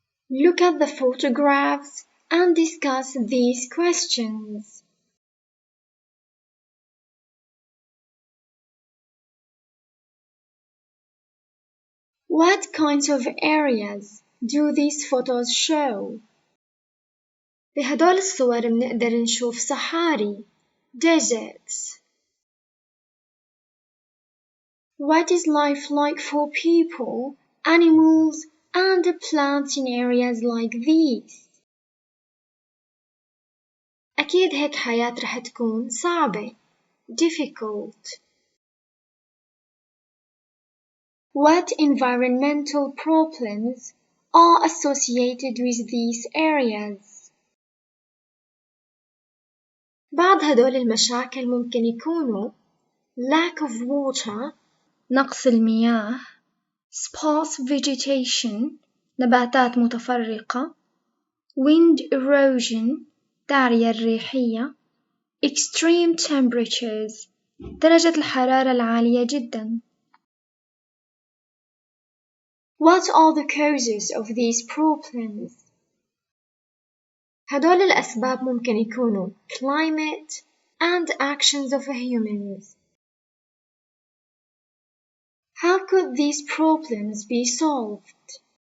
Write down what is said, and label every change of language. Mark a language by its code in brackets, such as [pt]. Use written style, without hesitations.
[en] Look at the photographs and discuss these questions. What kinds of areas do these photos show? [ar] بهدول الصور بنقدر نشوف صحاري, deserts. [en] What is life like for people, animals, and plants in areas like these? [ar] أكيد هيك حياة رح تكون صعبة, difficult. [en] What environmental problems are associated with these areas? [ar] بعض هدول المشاكل ممكن يكونوا lack of water, نقص المياه, sparse vegetation, نباتات متفرقة, wind erosion, التعرية الريحية, extreme temperatures, درجة الحرارة العالية جدا. [en] What are the causes of these problems? هدول الأسباب ممكن يكونوا climate and actions of humans. How could these problems be solved?